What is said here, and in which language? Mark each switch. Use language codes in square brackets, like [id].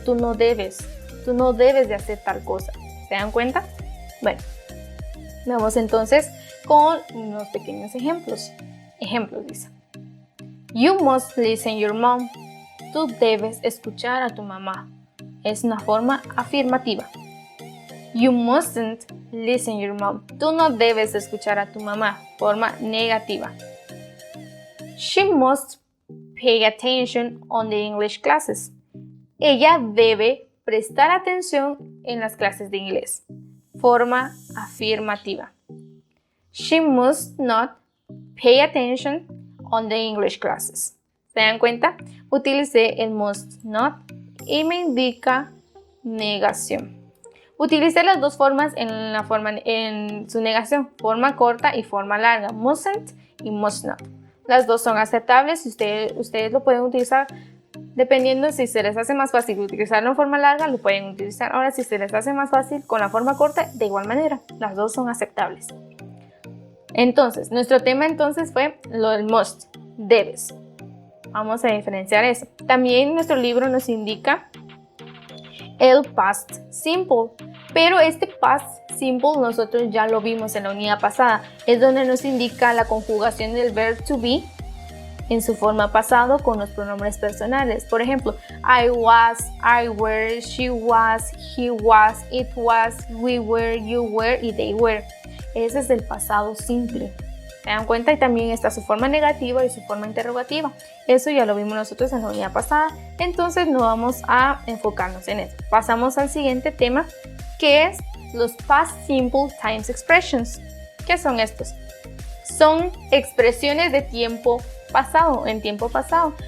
[es] Tú no debes de hacer tal cosa. ¿Se dan cuenta? Bueno, vamos entonces con unos pequeños ejemplos. Ejemplos dice, [en] you must listen your mom. [es] Tú debes escuchar a tu mamá. Es una forma afirmativa. [en] You mustn't listen your mom. [es] Tú no debes escuchar a tu mamá. Forma negativa. [en] She must pay attention on the English classes. [es] Ella debe prestar atención en las clases de inglés. Forma afirmativa. [en] She must not pay attention on the English classes. [es] ¿Se dan cuenta? Utilicé el must not y me indica negación. Utilicé las dos formas en su negación, forma corta y forma larga, mustn't y must not. Las dos son aceptables y ustedes lo pueden utilizar dependiendo si se les hace más fácil utilizarlo en forma larga, lo pueden utilizar. Ahora, si se les hace más fácil con la forma corta, de igual manera, las dos son aceptables. Entonces, nuestro tema entonces fue lo del must, debes. Vamos a diferenciar eso. También nuestro libro nos indica el past simple, pero este past simple nosotros ya lo vimos en la unidad pasada. Es donde nos indica la conjugación del verb to be en su forma pasado con los pronombres personales. Por ejemplo, [en] I was, I were, she was, he was, it was, we were, you were y they were. [es] Ese es el pasado simple. ¿Se dan cuenta? Y también está su forma negativa y su forma interrogativa. Eso ya lo vimos nosotros en la unidad pasada. Entonces no vamos a enfocarnos en eso. Pasamos al siguiente tema, que es los past simple tense expressions. ¿Qué son estos? Son expresiones de tiempo pasado, en tiempo pasado.